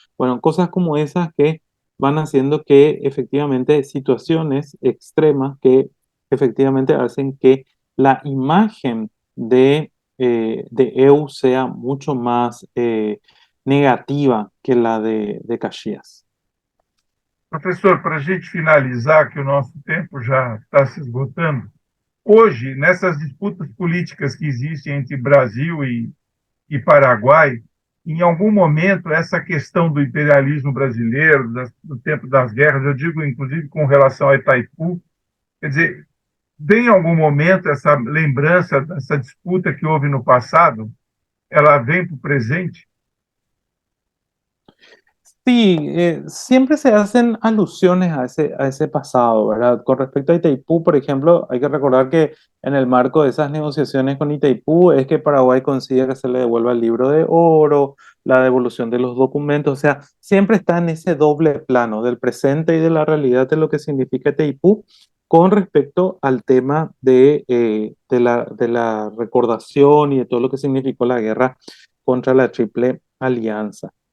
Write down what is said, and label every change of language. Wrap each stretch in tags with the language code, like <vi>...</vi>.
<es>Bueno, cosas como esas que van haciendo que efectivamente situaciones extremas que efectivamente hacen que la imagen de EU sea mucho más negativa que la de Caxias.</es> <pt>Professor, para a gente finalizar, que o nosso tempo já está se esgotando, hoje, nessas disputas políticas que existem entre Brasil e Paraguai, em algum momento, essa questão do imperialismo brasileiro, do tempo das guerras, eu digo inclusive com relação a Itaipu, quer dizer, tem em algum momento essa lembrança dessa disputa que houve no passado, ela vem para o presente?</pt> <es>Sí, siempre se hacen alusiones a ese pasado, ¿verdad? Con respecto a Itaipú, por ejemplo, hay que recordar que en el marco de esas negociaciones con Itaipú es que Paraguay consigue que se le devuelva el libro de oro, la devolución de los documentos, o sea, siempre está en ese doble plano del presente y de la realidad de lo que significa Itaipú con respecto al tema de la recordación y de todo lo que significó la guerra contra la Triple Alianza.</es>